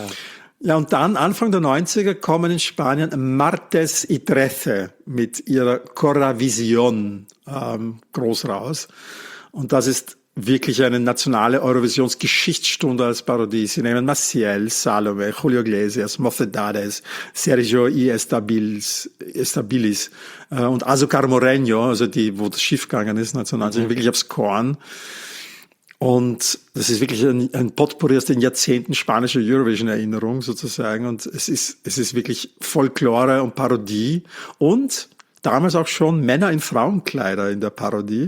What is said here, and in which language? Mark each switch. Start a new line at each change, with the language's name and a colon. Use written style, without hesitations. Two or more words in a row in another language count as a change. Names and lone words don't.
German: Ja, und dann Anfang der 90er kommen in Spanien Martes y Trece mit ihrer Coravision groß raus. Und das ist wirklich eine nationale Eurovisionsgeschichtsstunde als Parodie. Sie nehmen Maciel, Salome, Julio Iglesias, Mocedades, Sergio y Estabilis und Azúcar Moreno, also wo das Schiff gegangen ist, 1990, wirklich aufs Korn. Und das ist wirklich ein Potpourri aus den Jahrzehnten spanischer Eurovision-Erinnerung sozusagen. Und es ist wirklich Folklore und Parodie. Und damals auch schon Männer in Frauenkleider in der Parodie.